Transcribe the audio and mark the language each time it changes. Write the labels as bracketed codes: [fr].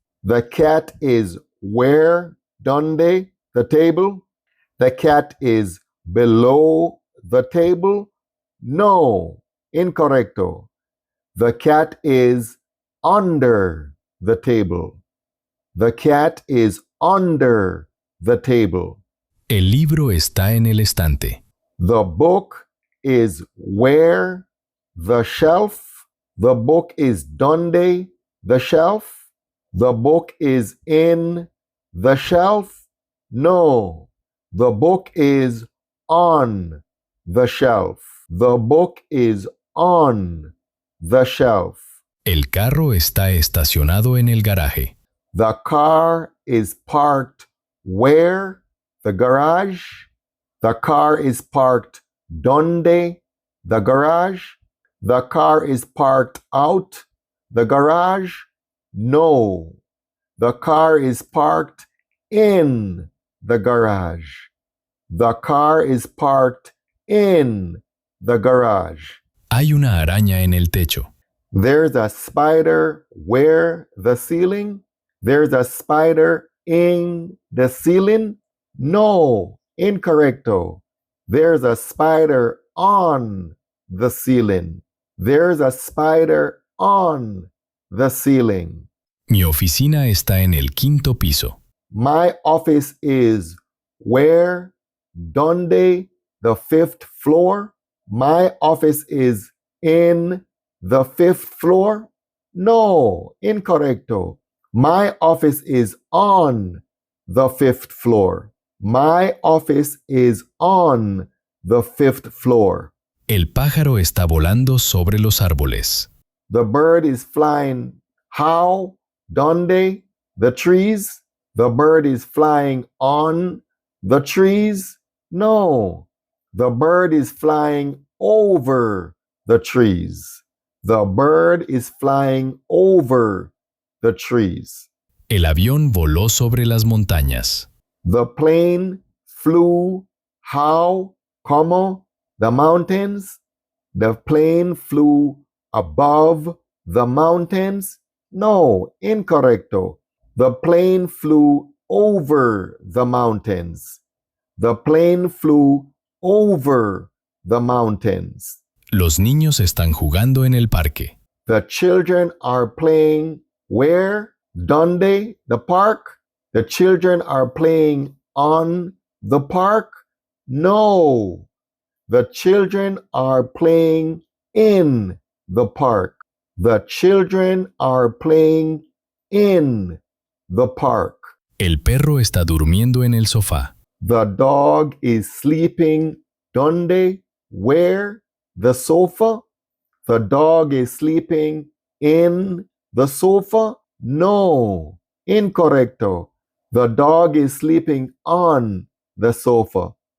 [en] The cat is where? [es] Donde? [en] The table? The cat is below the table? [es] No, incorrecto. [en] The cat is under the table. The cat is under the table. [es] El libro está en el estante. [en] The book is where? The shelf. The book is [es] donde? [en] The shelf. The book is in the shelf. No, the book is on the shelf. The book is on the shelf. [es] El carro está estacionado en el garaje. [en] The car is parked where? The garage. The car is parked [es] donde? [en] The garage. The car is parked out the garage. No, the car is parked in the garage. The car is parked in the garage. [es] Hay una araña en el techo. [en] There's a spider where? The ceiling. There's a spider in the ceiling. [es] No, incorrecto. [en] There's a spider on the ceiling. There's a spider on the ceiling. [es] Mi oficina está en el 5º piso. [en] My office is where? [es] Donde? [en] The 5th floor. My office is in the 5th floor. [es] No, incorrecto. [en] My office is on the fifth floor. My office is on the fifth floor. [es] El pájaro está volando sobre los árboles. [en] The bird is flying how? [es] Donde? [en] The trees? The bird is flying on the trees? No. The bird is flying over the trees. The bird is flying over the trees. [es] El avión voló sobre las montañas. [en] The plane flew how? [es] Cómo? [en] The mountains? The plane flew above the mountains? [es] No, incorrecto. [en] The plane flew over the mountains. The plane flew over the mountains. [es] Los niños están jugando en el parque. [en] The children are playing where? [es] Donde? [en] The park? The children are playing on the park? No. The children are playing in the park. The children are playing in the park. [es] El perro está durmiendo en el sofá. [en] The dog is sleeping [es] donde? [en] Where? The sofa? The dog is sleeping in the sofa? No. [es] Incorrecto. [en] The dog is sleeping on the sofa.